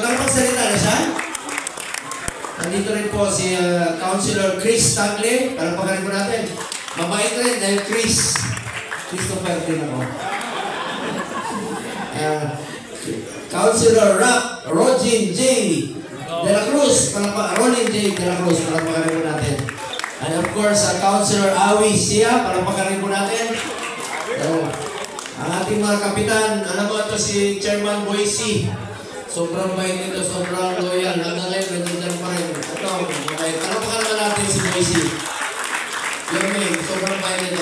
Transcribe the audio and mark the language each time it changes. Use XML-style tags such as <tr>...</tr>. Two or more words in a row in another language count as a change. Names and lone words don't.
<tl>Nakapagsalita na siya? Nandito rin po si Councilor Chris Tagle. Palakpakan po natin. Mabait rin dahil Christopher din ako. Councilor Rogin J. De La Cruz, Rolin J. De La Cruz, palakpakan po natin.</tl> <en>And of course,</en> <tl>Councilor Awi Sia, palakpakan po natin. Ang ating mga kapitan, alam mo ito si Chairman Boise. Sobrang bait nito, sobrang loyal. Hanggang ngayon, nandiyan pa rin. Ito, mabait. Palakpakan naman natin si Boise. Yung may, sobrang bait nito.</tl>